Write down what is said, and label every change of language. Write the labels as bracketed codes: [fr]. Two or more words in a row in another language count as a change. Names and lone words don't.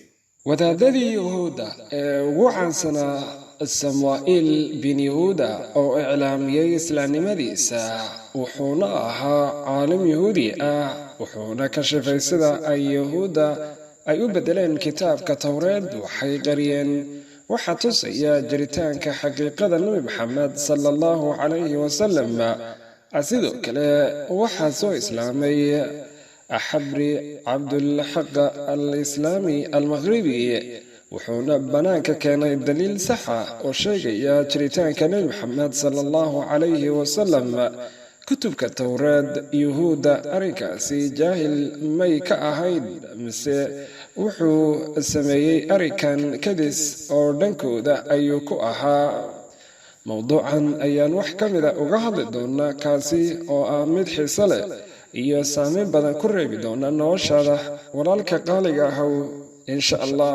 [so] wadaadadii Yahuuda ugu caansanaa Samuel bin Yahuuda oo iclaamiyay islaamnimadiisa wuxuuna ahaa caalim Yahuudi ah wuxuuna ka shafay sida ay Yahuuda ay u bedeleen kitaabka Tawreed waxay qariyeen waxa tusaya jiritaanka xaqiiqada Nabi Muhammad [ar] صلى الله عليه وسلم [so] sidoo kale waxa soo islaamay Axabri Abdul Haq al-Islami al-Maghribi wuxuuna banaanka keenay daliil sax ah oo sheegaya jiritaanka Nabi Muhammad [ar] صلى الله عليه وسلم [so] kutubka Tawreed Yahuuda arrinkaasi jaahil may ka ahayd mise wuxuu sameeyay arikan kadis oo dhankooda ayuu ku ahaa. mawduucan ayaan wax kamid ah uga hadli doonaa kaasi oo ah mid xiiso leh iyo saameyn badan ku reebi doona noloshaada walaalka qaaliga ah [ar] إن شاء الله.